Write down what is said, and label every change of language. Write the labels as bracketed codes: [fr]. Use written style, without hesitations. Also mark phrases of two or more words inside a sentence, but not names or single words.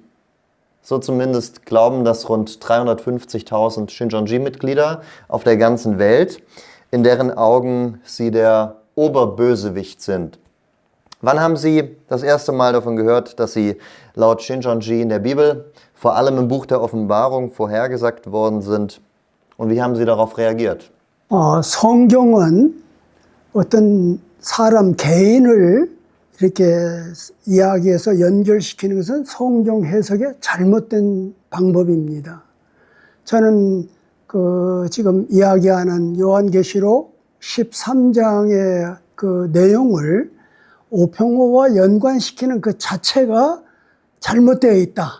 [de] So zumindest glauben das rund 350.000 Shincheonji-Mitglieder auf der ganzen Welt, in deren Augen Sie der Oberbösewicht sind. Wann haben Sie das erste Mal davon gehört, dass Sie laut Shincheonji in der Bibel, vor allem im Buch der Offenbarung, vorhergesagt worden sind? Und wie haben Sie darauf reagiert? [ko] 성경은 어떤 사람 개인을 이렇게 이야기해서 연결시키는 것은 성경 해석의 잘못된 방법입니다. 저는 지금 이야기하는 요한계시록 13장의 그 내용을 오평호와 연관시키는 그 자체가 잘못되어 있다.